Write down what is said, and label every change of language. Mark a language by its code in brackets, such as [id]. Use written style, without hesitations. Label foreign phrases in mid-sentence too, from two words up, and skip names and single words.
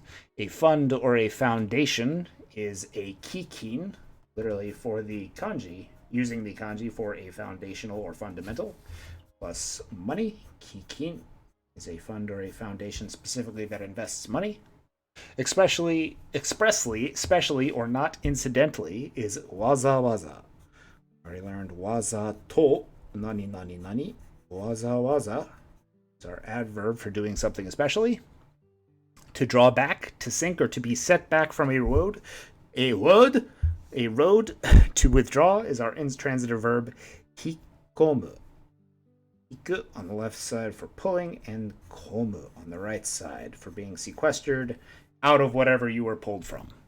[en] A fund or a foundation is a kikin, literally for the kanji, using the kanji for a foundational or fundamental, plus money. Kikin is a fund or a foundation specifically that invests money. Expressly, specially, or not incidentally is [ja] waza waza. [en] Already learned [ja] waza to nani nani nani. Waza waza [en] is our adverb for doing something especially. To draw back, to sink, or to be set back from a road. A road. To withdraw is our intransitive verb hikomu. Hiku on the left side for pulling, and komu on the right side for being sequestered out of whatever you were pulled from.